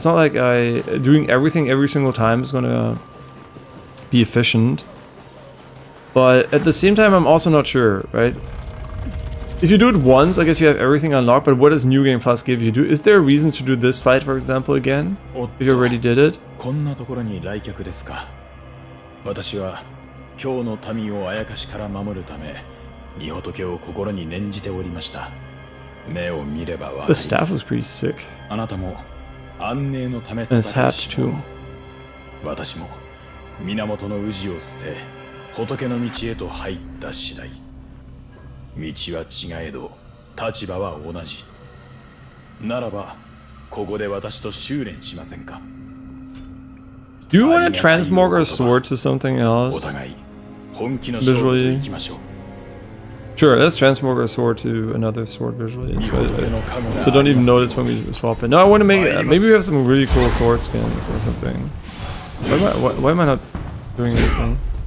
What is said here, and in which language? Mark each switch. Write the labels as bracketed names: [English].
[English] It's not like doing everything every single time is gonna be efficient. But at the same time, I'm also not sure, right? If you do it once, I guess you have everything unlocked, but what does New Game Plus give you? Is there a reason to do this fight, for example, again? If you already did it? [Japanese] こんなところに来客ですか。私は今日の民をあやかしから守るため、御仏を心に念じておりました。目を見ればわかります。 [English] The staff was pretty sick. [Japanese] あなたも安寧のため [English] And his hat too. [Japanese] 私も源の氏を捨て、仏の道へと入った次第。道は違えど立場は同じ。ならばここで私と修練しませんか。 [English] Do you want to transmog our sword to something else? Visually? Sure, let's transmog our sword to another sword visually. So don't even notice when we swap it. No, I want to make it. Maybe we have some really cool sword skins or something. Why am I not doing anything?